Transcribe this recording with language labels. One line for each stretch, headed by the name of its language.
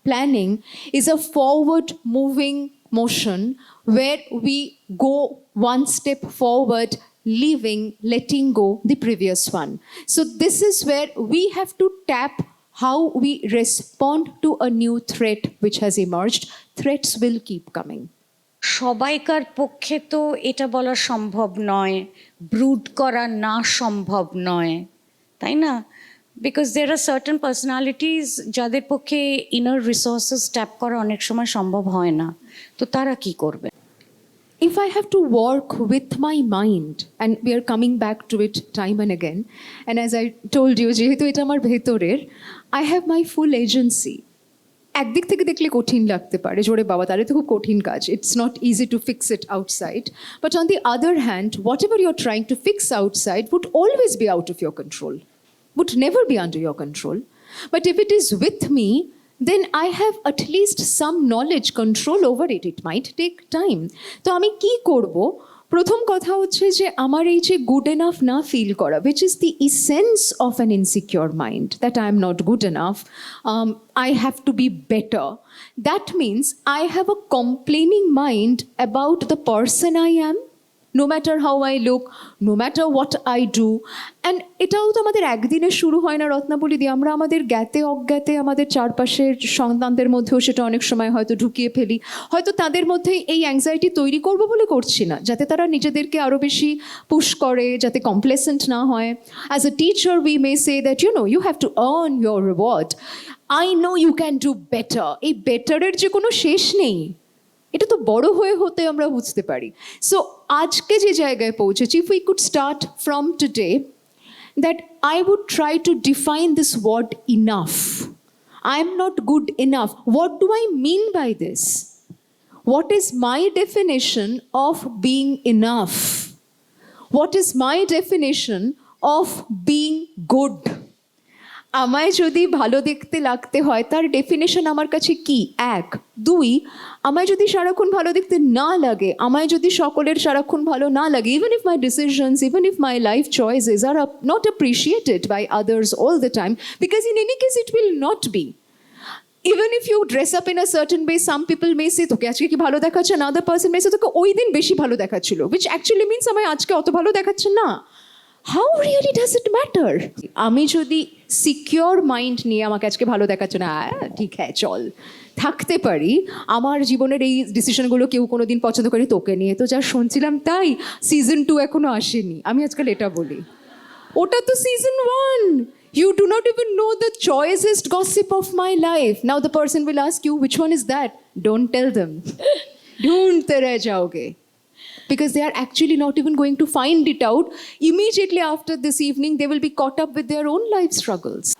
English: Planning is a forward moving motion where we go one step forward, leaving, letting go the previous one. So this is where we have to tap how we respond to a new threat which has emerged. Threats will keep coming.
Bangla: সবাইকার পক্ষে তো এটা বলা সম্ভব নয়, brood করা না সম্ভব নয়, তাই না? Because there are certain personalities যাদের পক্ষে ইনার রিসোর্সেস ট্যাপ করা অনেক সময় সম্ভব হয় না, তো তারা কি করবে?
English: If I have to work with my mind, and we are coming back to it time and again, and as I told you,
Bangla: যেহেতু এটা আমার ভেতরের,
English: I have my full agency.
Bangla: একদিক থেকে দেখলে কঠিন লাগতে পারে, জোরে বাবা তাহলে তো খুব কঠিন কাজ,
English: it's not easy to fix it outside, but on the other hand, whatever you're trying to fix outside would always be out of your control, would never be under your control. But if it is with me, then I have at least some knowledge, control over it. It might take time.
Bangla: তো আমি কি করব? প্রথম কথা হচ্ছে যে আমার এই যে গুড এনাফ না ফিল করা,
English: which is the essence of an insecure mind, that I am not good enough, I have to be better. That means I have a complaining mind about the person I am, no matter how I look, no matter what I do.
Bangla: And এটাও তো আমাদের একদিনে শুরু হয় না রত্নাবলী দিয়ে, আমরা আমাদের জ্ঞাতে অজ্ঞাতে আমাদের চারপাশের সন্তানদের মধ্যেও সেটা অনেক সময় হয়তো ঢুকিয়ে ফেলি, হয়তো তাদের মধ্যে এই অ্যাংজাইটি তৈরি করবো বলে করছি না, যাতে তারা নিজেদেরকে আরও বেশি পুশ করে, যাতে কমপ্লেসেন্ট না হয়।
English: As a teacher we may say that you have to earn your reward. I know you can do better.
Bangla: এই বেটারের যে কোনো শেষ নেই, এটা তো বড় হয়ে হতে আমরা বুঝতে পারি।
English: so
Bangla: আজকে যে জায়গায় পৌঁছেছি,
English: if we could start from today, that I would try to define this word enough. I am not good enough. What do I mean by this? What is my definition of being enough? What is my definition of being good?
Bangla: আমায় যদি ভালো দেখতে লাগতে হয়, তার definition আমার কাছে কি? এক। দুই, আমায় যদি সারাক্ষণ ভালো দেখতে না লাগে,
English: আমায় যদি সকলের সারাক্ষণ ভালো না লাগে, even if my decisions, even if my life choices are not appreciated by others all the time, because in any case it will not be. Even if you dress up in a certain way, some people may say
Bangla: তোকে আজকে কি ভালো দেখাচ্ছে,
English: another person may say
Bangla: তোকে ওই দিন বেশি ভালো দেখাচ্ছিল,
English: which actually means
Bangla: আমায় আজকে অত ভালো দেখাচ্ছে না।
English: How really does it matter?
Bangla: আমি যদি সিকিওর মাইন্ড নিয়ে আমাকে আজকে ভালো দেখাচ্ছে না, ঠিক হ্যাঁ চল থাকতে পারি, আমার জীবনের এই ডিসিশনগুলো কেউ কোনো দিন পছন্দ করে, তোকে নিয়ে তো যা শুনছিলাম তাই, সিজন 2 এখনো আসেনি, আমি আজকাল এটা বলি, ওটা তো season 1.
English: You do not even know the choicest gossip of my life. Now the person will ask you, which one is that? Don't tell them.
Hindi: Dhoondte reh jaoge.
English: Because they are actually not even going to find it out. Immediately after this evening, they will be caught up with their own life struggles.